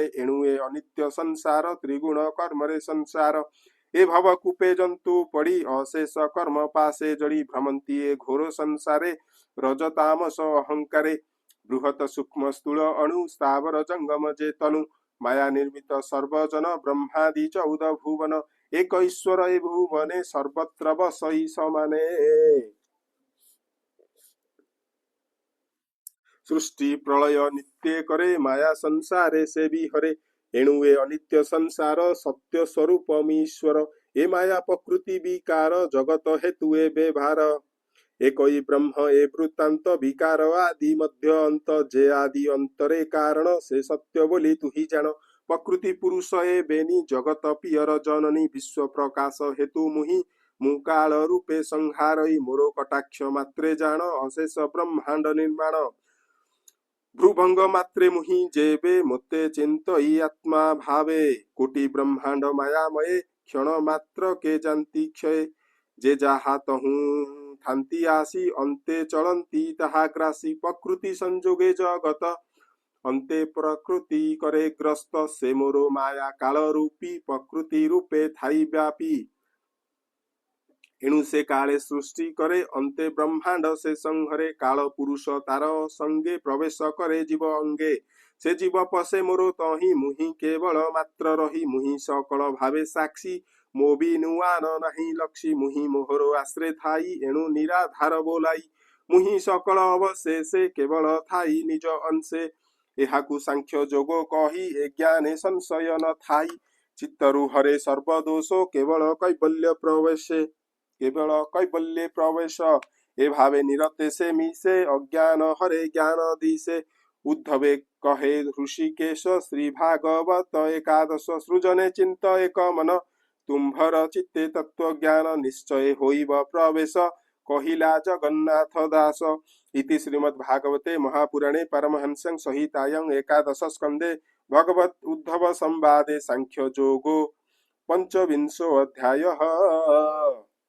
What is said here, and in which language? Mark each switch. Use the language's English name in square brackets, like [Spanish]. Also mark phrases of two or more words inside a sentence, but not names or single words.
[Odia] ଏଣୁ ଏ ଅନିତ୍ୟ ସଂସାର ତ୍ରିଗୁଣ କର୍ମରେ ସଂସାର। ଏ ଭବ କୂପେ ଜନ୍ତୁ ପଡ଼ି ଅଶେଷ କର୍ମ ପାଶେ ଜଡ଼ି। ଭ୍ରମନ୍ତି ଏ ଘୋର ସଂସାରେ ରଜତାମସ ଅହଙ୍କାରେ। ବୃହତ ସୂକ୍ଷ୍ମ ସ୍ଥୂଳ ଅଣୁ ସ୍ଥାବର ଜଙ୍ଗମ ଯେ ତନୁ। ମାୟା ନିର୍ମିତ ସର୍ବଜନ ବ୍ରହ୍ମାଦି 14 ଭୁବନ। ଏକ ଈଶ୍ୱର ଏ ଭୁବନେ ସର୍ବତ୍ର ବସଇ ସମାନେ। ସୃଷ୍ଟି ପ୍ରଳୟ ନିତ୍ୟ କରେ ମାୟା ସଂସାରେ ସେ ଭି ହରେ। ଏଣୁ ଏ ଅନିତ୍ୟ ସଂସାର ସତ୍ୟ ସ୍ୱରୂପମୀଶ୍ୱର ଏ ମାୟା ପ୍ରକୃତି ବିକାର ଜଗତ ହେତୁ ଏ ବ୍ୟବହାର ଏକଇ ବ୍ରହ୍ମ ଏ ବୃତ୍ତାନ୍ତ ବିକାର ଆଦି ମଧ୍ୟ ଅନ୍ତ ଯେ ଆଦି ଅନ୍ତରେ କାରଣ ସେ ସତ୍ୟ ବୋଲି ତୁ ହି ଜାଣ ପ୍ରକୃତି ପୁରୁଷ ଏ ବେନି ଜଗତ ପିୟର ଜନନୀ ବିଶ୍ୱ ପ୍ରକାଶ ହେତୁ ମୁହି ମୁକାଳ ରୂପେ ସଂହାରଇ ମୋର କଟାକ୍ଷ ମାତ୍ରେ ଜାଣ ଅଶେଷ ବ୍ରହ୍ମାଣ୍ଡ ନିର୍ମାଣ ଭ୍ରୂଭଙ୍ଗ ମାତ୍ରେ ମୁହି ଯେବେ ମୋତେ ଚିନ୍ତଇ ଆତ୍ମା ଭାବେ କୋଟି ବ୍ରହ୍ମାଣ୍ଡ ମାୟାମୟେ କ୍ଷଣ ମାତ୍ର କେ ଜାଣନ୍ତି କ୍ଷୟ ଯେ ଯାହା ତହୁଁ ଥାନ୍ତି ଆସି ଅନ୍ତେ ଚଳନ୍ତି ତାହା ଗ୍ରାସି ପ୍ରକୃତି ସଂଯୋଗେ ଜଗତ ଅନ୍ତେ ପ୍ରକୃତି କରେ ଗ୍ରସ୍ତ ସେ ମୋର ମାୟା କାଳ ରୂପୀ ପ୍ରକୃତି ରୂପେ ଥାଇ ବ୍ୟାପି ଏଣୁ ସେ କାଳେ ସୃଷ୍ଟି କରେ ଅନ୍ତେ ବ୍ରହ୍ମାଣ୍ଡ ସେ ସଂହରେ କାଳ ପୁରୁଷ ତାର ସଙ୍ଗେ ପ୍ରବେଶ କରେ ଜୀବ ଅଙ୍ଗେ ସେ ଜୀବ ପଶେ ମୋର ତହିଁ ମୁହି କେବଳ ମାତ୍ର ରହି ମୁହି ସକଳ ଭାବେ ସାକ୍ଷୀ ମୋ ଭି ନୁଆଁ ନାହିଁ ଲକ୍ଷୀ ମୁହି ମୋହର ଆଶ୍ରେ ଥାଇ ଏଣୁ ନିରାଧାର ବୋଲାଇ ମୁହି ସକଳ ଅବଶେଷେ କେବଳ ଥାଇ ନିଜ ଅଂଶେ ଏହାକୁ ସାଂଖ୍ୟ ଯୋଗ କହି ଜ୍ଞାନେ ସଂଶୟ ନ ଥାଇ ଚିତ୍ତରୁ ହରେ ସର୍ବଦୋଷ କେବଳ କୈବଲ୍ୟ ପ୍ରବେଶେ କେବଳ କୈବଲ୍ୟ ପ୍ରବେଶ ଏ ଭାବେ ନିରତେ ସେ ମିଶେ ଅଜ୍ଞାନ ହରେ ଜ୍ଞାନ ଦିଶେ ଉଦ୍ଧବେ କହେ ହୃଷୀକେଶ ଶ୍ରୀ ଭାଗବତ ଏକାଦଶ ସୃଜନେ ଚିନ୍ତ ଏକ ମନ ତୁମ୍ଭର ଚିତ୍ତେ ତତ୍ତ୍ୱ ଜ୍ଞାନ ନିଶ୍ଚୟ ହୋଇବ ପ୍ରବେଶ କହିଲା ଜଗନ୍ନାଥ ଦାସ [Sanskrit] इति श्रीमद्भागवते महापुराणे परमहंस संहितायां एकादश स्कंदे भगवत उद्धव संवादे सांख्य जोगो पंचविंशो अध्यायः।